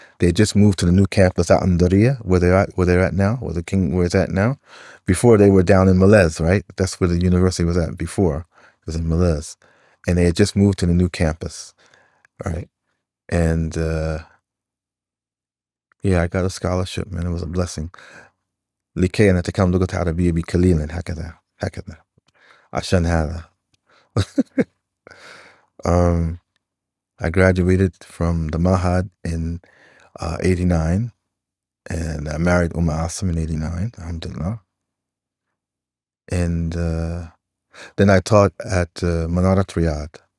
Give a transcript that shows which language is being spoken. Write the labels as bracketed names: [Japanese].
[English] They just moved to the new campus out in Daria, where they're at now, where it's at now. Before they were down in Malez, right? That's where the university was at before. It was in Malez. And they had just moved to the new campus, right? And yeah, I got a scholarship, man. It was a blessing. [Arabic] لكي نتكلم لغة عربية بقليل هكذا عشان هذا. [English] I graduated from the Mahad in 89, And I married Asim in 89, alhamdulillah. And then I taught at Manarat Riyadh.